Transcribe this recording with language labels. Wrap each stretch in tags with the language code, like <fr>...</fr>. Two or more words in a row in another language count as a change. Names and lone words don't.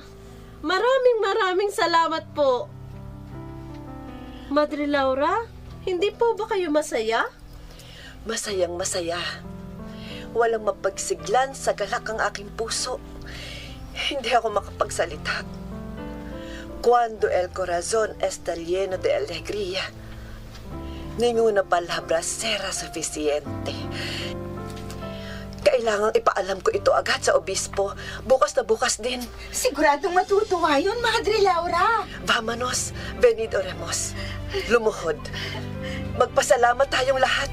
<tl>Maraming salamat po. Madre Laura, hindi po ba kayo masaya? Masayang masaya. Walang mapagsiglan sa galak ang aking puso. Hindi ako makapagsalita.</tl> <es>Cuando el corazón está lleno de alegría, ninguna palabra será suficiente.</es> <tl>Kailangang ipaalam ko ito agad sa obispo. Bukas na bukas din. Siguradong matutuwa yun, Madre Laura.</tl> <es>Vámonos, venid oremos.</es> <tl>Lumuhod. Magpasalamat tayong lahat.</tl>